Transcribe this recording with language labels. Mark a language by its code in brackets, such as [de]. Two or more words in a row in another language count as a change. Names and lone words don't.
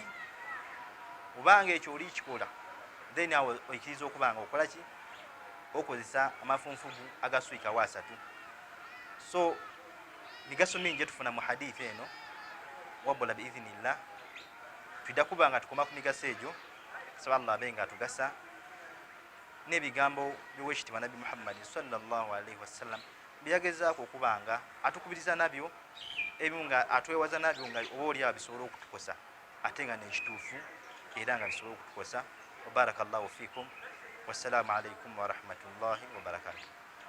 [lg] Obanga ekyo oli kikola, then awo oikiriza okubanga okolaki okozesa amafunfugu agaswika wa 3. So migaso mingi tufuna mu hadith eno, wabula biidhinillah twidda kubanga tukoma ku migaso egyo. Saba Allah abenga atugasa n'ebigambo by'owekitiibwa Nabbi Muhammad [ar] صلى الله عليه وسلم [lg] byagezaako okubanga atukubiriza nabyo, ebimu nga atwewaza nabyo nga oba oliawo bisobola okutukosa ate nga nekituufu era nga bisobola okutukosa. [ar] وبارك الله فيكم، والسلام عليكم ورحمة الله وبركاته.